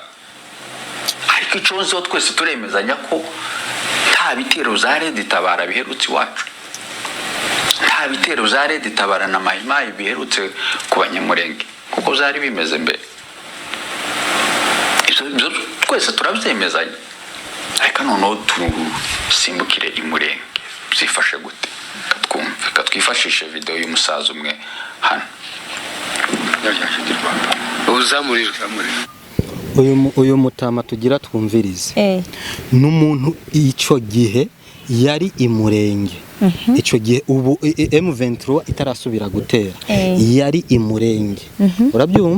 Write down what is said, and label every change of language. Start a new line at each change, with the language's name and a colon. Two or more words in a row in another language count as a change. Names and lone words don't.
Kinyarwanda: Ariko icyo nzo twese turemezanya ko nta bitero za Red Tabara biherutse iwacu, nta nta bitero za Red Tabara na Mayimayi biherutse ku banyamurenge kuko zari bimeze mbere. Ibyo twese turabyemezanya, ariko noneho tusimbukire imurenge byifashe gute, katwumve, katwifashishe video y'umusaza umwe hano uzamurira
Rundi: uyu mutama tugira twumvirize n'umuntu ico gihe yari imurenge. Ico gihe ubu M23 itarasubira gutera yari imurenge. Urabyumva?